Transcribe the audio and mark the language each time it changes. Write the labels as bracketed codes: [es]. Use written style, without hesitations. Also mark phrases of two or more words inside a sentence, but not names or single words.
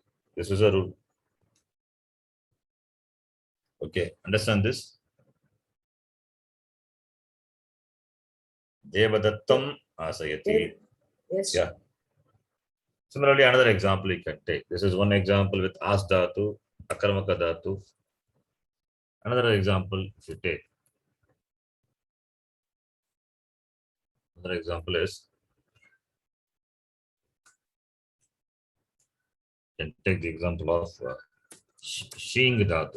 [en] This is a rule. Okay, understand this? [sa] देवदत्तम् आसयति. [en] Yes. Yeah. Similarly, another example you can take. This is one example with as dhatu, [sa] अकर्मक धातु. [en] Another example, if you take, another example is, you can take the example of [sa] शीङ् धातु.